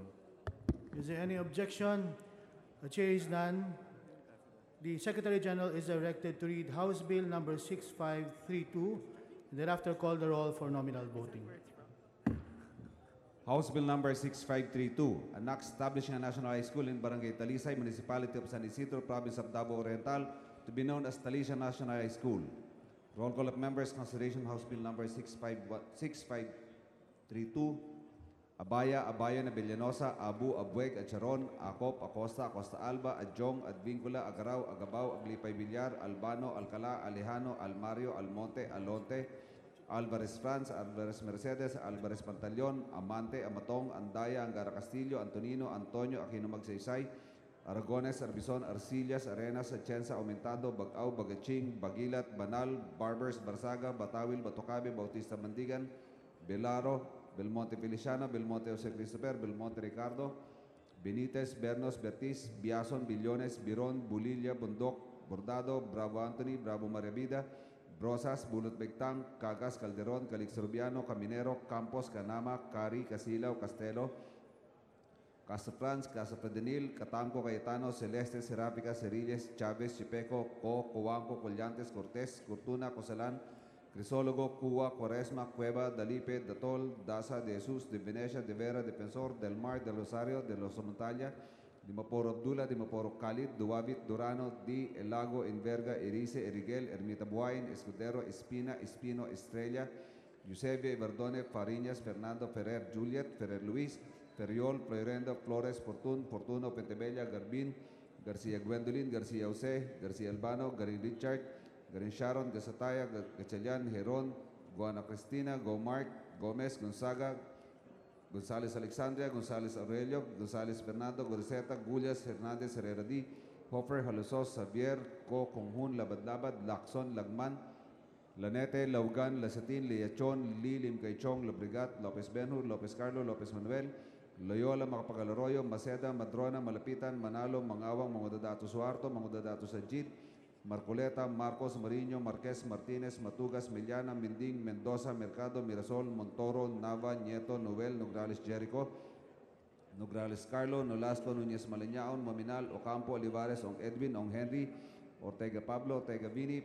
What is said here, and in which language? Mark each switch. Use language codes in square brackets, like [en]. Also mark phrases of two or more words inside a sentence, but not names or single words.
[en] Is there any objection? The chair is none. The Secretary General is directed to read House Bill number 6532 and thereafter call the roll for nominal voting. House Bill number 6532, an act establishing a national high school in Barangay Talisay, Municipality of San Isidro, Province of Davao Oriental, to be known as Talisay National High School. Roll call of members. Consideration House Bill number 6532. Abaya, Abayon, Abellanosa, Abu, Abueg, Acharon, Acop, Acosta, Acosta Alba, Adjong, Advincula, Agaraw, Agabao, Aglipay Villar, Albano, Alcala, Alejano, Almario, Almonte, Alonte, Alvarez Franz, Alvarez Mercedes, Alvarez Pantaleon, Amante, Amatong, Andaya, Angara Castillo, Antonino, Antonio, Aquino Magsaysay, Aragones, Arbizon, Arcillas, Arenas, Atienza, Aumentado, Bagaw, Bagaching, Bagilat, Banal, Barbers, Barsaga, Batawil, Batocabe, Bautista Mandigan, Belaro, Belmonte Feliciano, Belmonte Jose Christopher, Belmonte Ricardo, Benitez, Bernos, Bertiz, Biason, Billones, Biron, Bulilla, Bundok, Bordado, Bravo Anthony, Bravo Maria Vida, Brosas, Bulot Begtang, Cagas, Calderon, Calix Rubiano, Caminero, Campos, Canama, Cari, Casilaw, Castelo, Casa Franz, Casa Fedenil, Catamco, Cayetano, Celeste, Serápica, Cerilles, Chávez, Chipeco, Coanco, Collantes, Cortés, Cortuna, Cosalan, Crisólogo, Cuba, Cuaresma, Cueva, Dalipe, Datol, Daza, de Jesus, de Venecia, de Vera, Defensor, Del Mar, del Rosario, de Los Montaña, Dimaporo Abdullah, Dimaporo Khalid, Duwabit, Durano, Di, El Lago, Enverga, Erice, Eriguel, Ermita Buain, Escudero, Espina, Espino, Estrella, Eusebio, Verdone, Fariñas, Fernando, Ferrer, Juliet, Ferrer Luis, Ferriol, Floyrendo, Flores, Fortun, Fortuno, Pentebella, Garbin, García Gwendolyn, García Jose, García Albano, Garin Richard, Garin Sharon, Gasataya, Gachalian, Heron, Guana Cristina, Gomark, Gomez, Gonzaga, González Alexandria, González Aurelio, González Fernando, Goriseta, Gullas, Hernández, Herrera D, Hoffer, Halusos, Xavier, Co, Conjun, Labad-Labad, Lacson, Lagman, Lanete, Laugan, Lasatin, Liachon, Lilim, Caichong, Lobrigat, Lopez Benhur, Lopez Carlo, Lopez Manuel, Loyola, Macapagaloroyo, Maceda, Madrona, Malapitan, Manalo, Mangawang, Mangudadato Suarto, Mangudadato Sajid, Marcoleta, Marcos, Mariño, Marquez, Martínez, Matugas, Miliana, Minding, Mendoza, Mercado, Mirasol, Montoro, Nava, Nieto, Novel, Nograles, Jericho, Nograles, Carlo, Nolasco, Núñez, Maleñaon, Mominal, Ocampo, Olivares, Ong Edwin, Ong Henry, Ortega Pablo, Ortega Vini,